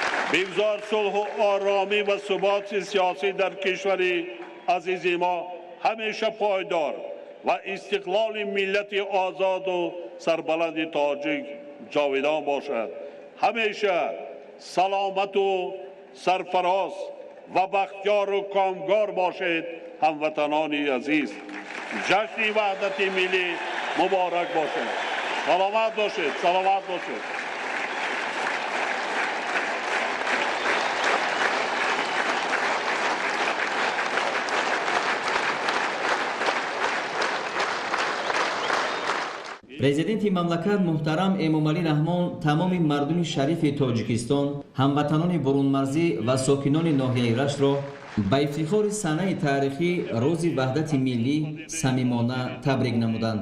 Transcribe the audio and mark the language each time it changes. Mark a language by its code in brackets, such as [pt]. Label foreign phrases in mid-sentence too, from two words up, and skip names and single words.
[fa] بگذار صلح و آرامی و ثبات سیاسی در کشور عزیز ما همیشه پایدار و استقلال ملت آزاد و سربلند تاجیک جاودان باشد. همیشه سلامت و سرفراز و بختیار و کامگار باشید هموطنان عزیز. جشن وحدت ملی مبارک باشد. سلامت باشید. سلامت باشید. [tg] президенти мамлакат муҳтарам эмомалӣ раҳмон тамоми мардуми шарифи тоҷикистон, ҳамватанони бурунмарзӣ ва сокинони ноҳияи раштро ба ифтихори санаи таърихӣ рӯзи ваҳдати миллӣ самимона табрик намуданд.